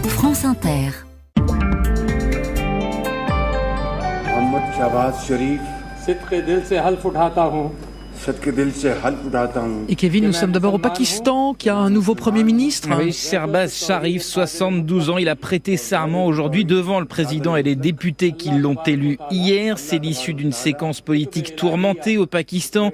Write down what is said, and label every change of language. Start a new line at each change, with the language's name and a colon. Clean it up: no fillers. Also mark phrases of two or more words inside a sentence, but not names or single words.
French: France Inter.
Urdu: मोहम्मद शहबाज शरीफ صدقِ دل سے حلف اٹھاتا ہوں.
French: Et Kevin, nous sommes d'abord au Pakistan, qui a un nouveau Premier ministre. Oui, Shehbaz Sharif, 72 ans, il a prêté serment aujourd'hui devant le président et les députés qui l'ont élu hier. C'est l'issue d'une séquence politique tourmentée au Pakistan.